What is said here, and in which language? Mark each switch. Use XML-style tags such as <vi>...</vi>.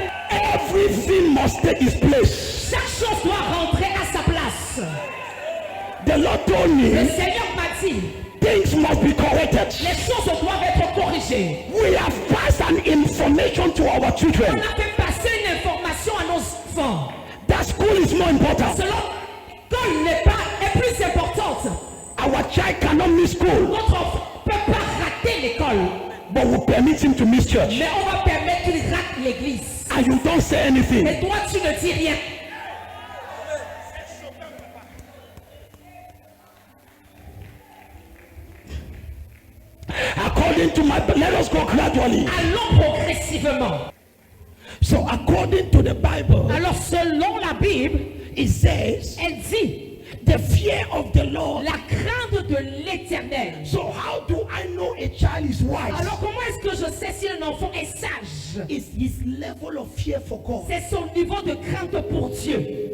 <en>Everything must take its place.</en> <fr>Chaque chose doit rentrer à sa place.</fr> <en>The Lord told me,</en> <fr>le Seigneur m'a dit,</fr> <en>things must be corrected.</en> <fr>Les choses doivent être corrigées.</fr> <en>We have passed an information to our children.</en> <fr>On a fait passer une information à nos enfants.</fr> <en>That school is more important.</en> <fr>L'école est plus importante.</fr> <en>Our child cannot miss school.</en> <fr>Notre enfant ne peut pas rater l'école.</fr> <en>But we permit him to miss church.</en> <fr>Mais on va permettre qu'il rate l'église.</fr> <en>And you don't say anything.</en> <fr>Et toi tu ne dis rien.</fr> <en>According to my, let us go gradually.</en> <fr>Allons progressivement.</fr> <en>So according to the Bible,</en> <fr>alors selon la Bible,</fr> <en>it says,</en> <fr>elle dit,</fr> <en>the fear of the Lord,</en> <fr>la crainte de l'Éternel.</fr> <en>So how do I know a child is wise?</en> <fr>Alors comment est-ce que je sais si un enfant est sage?</fr> <en>It's his level of fear for God.</en> <fr>C'est son niveau de crainte pour Dieu.</fr>